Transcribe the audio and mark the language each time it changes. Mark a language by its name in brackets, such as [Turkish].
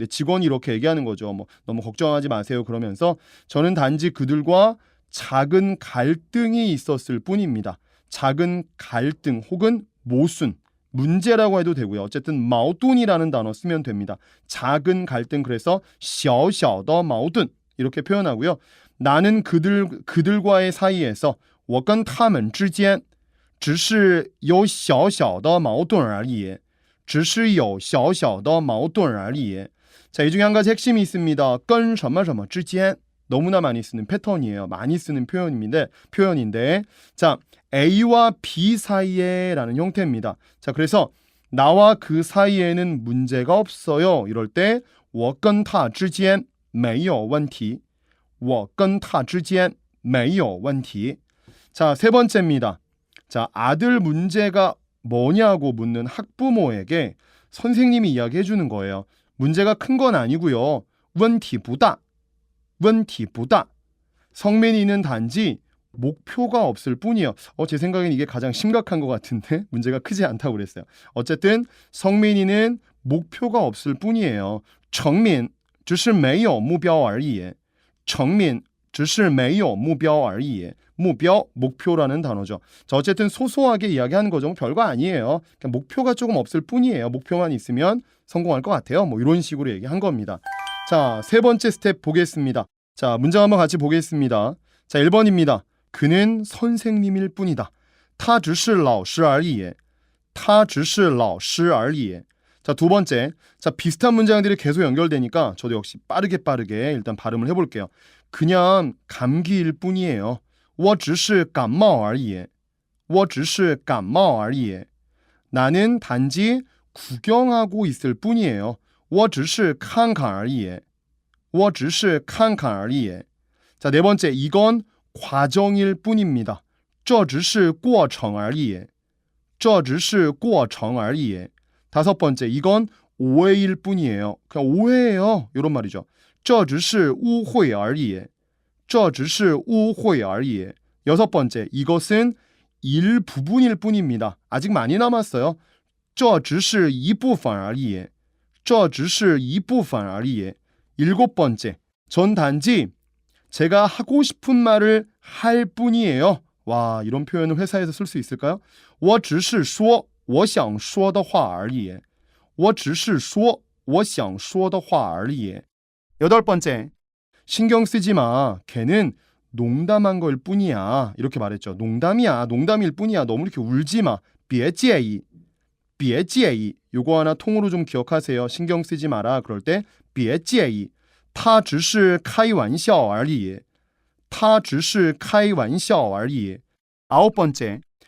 [Korean] 근데 직원이 이렇게 얘기하는 거죠. 뭐 너무 걱정하지 마세요. 그러면서 저는 단지 그들과 작은 갈등이 있었을 뿐입니다. 작은 갈등 혹은 모순, 문제라고 해도 되고요. 어쨌든 마오둔이라는 단어 쓰면 됩니다. 작은 갈등 그래서 [Chinese] 小小的矛盾 [Korean] 이렇게 표현하고요. 나는 그들과의 사이에서 [Chinese] 我跟他们之间只是有小小的矛盾而已只是有小小的矛盾而已 [Korean] 자, 이 중에 한 가지 핵심이 있습니다. [Chinese] 跟什么什么之间 [Korean] 너무나 많이 쓰는 패턴이에요. 많이 쓰는 표현인데 자, A와 B 사이에 라는 형태입니다. 자, 그래서 나와 그 사이에는 문제가 없어요. 이럴 때 [Chinese] 我跟他之间没有问题我跟他之间没有问题 [Korean] 자, 세 번째입니다. 자, 아들 문제가 뭐냐고 묻는 학부모에게 선생님이 이야기해 주는 거예요. 문제가 큰 건 아니고요. [Chinese] 问题不大问题不大 [Korean] 성민이는 단지 목표가 없을 뿐이에요. 제 생각엔 이게 가장 심각한 것 같은데 문제가 크지 않다고 그랬어요. 어쨌든 성민이는 목표가 없을 뿐이에요. [Chinese] 成民只是没有目标而已成民只是没有目标而已 [Korean] 목표라는 단어죠. 자, 어쨌든 소소하게 이야기하는 거죠. 뭐 별거 아니에요. 그냥 목표가 조금 없을 뿐이에요. 목표만 있으면 성공할 것 같아요. 뭐 이런 식으로 얘기한 겁니다. 자, 세 번째 스텝 보겠습니다. 자, 문장 한번 같이 보겠습니다. 자, 1번입니다. 그는 선생님일 뿐이다. [Chinese] 他只是老师而已他只是老师而已 [Korean] 자, 두 번째. 자, 비슷한 문장들이 계속 연결되니까 저도 역시 빠르게 일단 발음을 해볼게요. 그냥 감기일 뿐이에요. [Chinese] 我只是感冒而已我只是感冒而已 [Korean] 나는 단지 구경하고 있을 뿐이에요. [Chinese] 我只是看看而已我只是看看而已 [Korean] 자, 네 번째. 이건 과정일 뿐입니다. [Chinese] 这只是过程而已这只是过程而已 [Korean] 다섯 번째. 이건 오해일 뿐이에요. 그냥 오해예요. 이런 말이죠. [Chinese] 这只是误会而已这只是误会而已 [Korean] 여섯 번째. 이것은 일부분일 뿐입니다. 아직 많이 남았어요. [Chinese] 这只是一部分而已这只是一部分而已 [Korean] 일곱 번째. 전 단지 제가 하고 싶은 말을 할 뿐이에요. 와, 이런 표현을 회사에서 쓸 수 있을까요? [Chinese] 我只是说我想说的话而已我只是说我想说的话而已 [Korean] 8번째 신경 쓰지 마 걔는 농담한 걸 뿐이야 이렇게 말했죠 농담이야 농담일 뿐이야 너무 이렇게 울지 마 [Chinese] 别介意别介意 [Korean] 요거 하나 통으로 좀 기억하세요 신경 쓰지 마라 그럴 때 [Chinese] 别介意他只是开玩笑而已他只是开玩笑而已 [Korean] 9번째